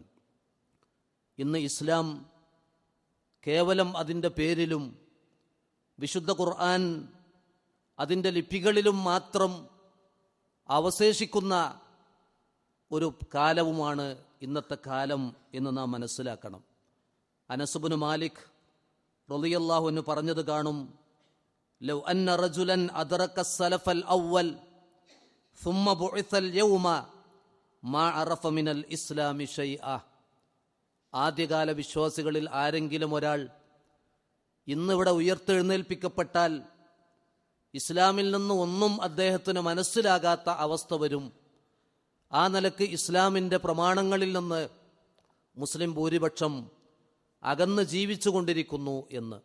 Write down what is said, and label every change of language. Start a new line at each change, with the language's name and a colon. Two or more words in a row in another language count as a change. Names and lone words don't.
Malayalam: ഇന്ന് ഇസ്ലാം കേവലം അതിൻ്റെ പേരിലും വിശുദ്ധ ഖുർആൻ അതിൻ്റെ ലിപികളിലും മാത്രം അവശേഷിക്കുന്ന ഒരു കാലവുമാണ് ഇന്നത്തെ കാലം എന്ന് നാം മനസ്സിലാക്കണം.
Arabic: അനസ് ഇബ്നു മാലിക് رضي الله عنه
Malayalam: പറഞ്ഞത് കാണും,
Arabic: لو أن رجلا أدرك السلف الأول ثم بعث اليوم ما عرف من الاسلام شيئا.
Malayalam: ആദ്യകാല വിശ്വാസികളിൽ ആരെങ്കിലും ഒരാൾ ഇന്നിവിടെ ഉയർത്തെഴുന്നേൽപ്പിക്കപ്പെട്ടാൽ ഇസ്ലാമിൽ നിന്ന് ഒന്നും അദ്ദേഹത്തിന് മനസ്സിലാകാത്ത അവസ്ഥ വരും. ആ നിലക്ക് ഇസ്ലാമിൻ്റെ പ്രമാണങ്ങളിൽ നിന്ന് മുസ്ലിം ഭൂരിപക്ഷം അകന്ന് ജീവിച്ചു കൊണ്ടിരിക്കുന്നു എന്ന്.